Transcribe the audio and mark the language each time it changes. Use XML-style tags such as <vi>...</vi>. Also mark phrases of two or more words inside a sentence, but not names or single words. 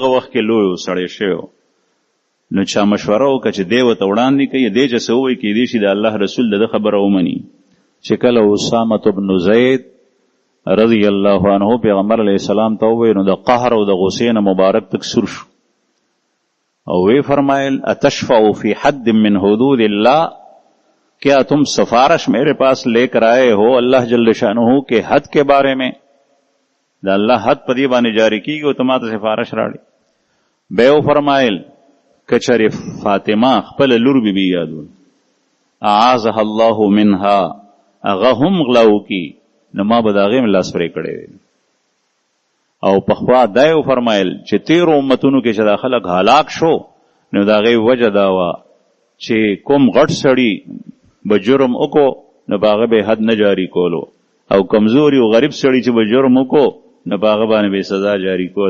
<ps>دغه وخت کې لوی سړی شوی و، نو چا مشوره وکړه چې دی ورته وړاندې کوي دی چې څه ووایي کیدای شي د الله رسول د ده خبره ومني. چې کله اسامه بن زید</ps> <ar>رضی الله عنه</ar> <ps>پیغمبر</ps> <ar>علیه السلام</ar> <ps>ته وویل نو د قهر او د غصې نه مبارک تک سور شو او وی فرمایل</ps> <ar>اتشفع فی حد من حدود اللہ،</ar> <ur>کیا تم سفارش میرے پاس لے کر آئے ہو اللہ جل شانہ کے حد کے بارے میں؟</ur> <ps>دا اللہ حد پدی باندې جاری کیږي او تماته سفارش راړي. بیو فرمایل کچری فاطمه خپل لور بی بی یادو</ps> <ar>اعاذها الله منها</ar> <ps>هغه هم غلاو کی نو ما به د هغې لاس پرې کړی او پخوا دا یې وفرمایل چې تیرو امتونو کې چې دا خلک هلاک شو نو د هغې وجه دا وه چې کوم غټ سړي به جرم وکړو نو په هغه به حد نه جاري کولو او کمزوري او غریب سړي چې به جرم وکړو نو په هغه باندې به سزا جاري کول.</ps>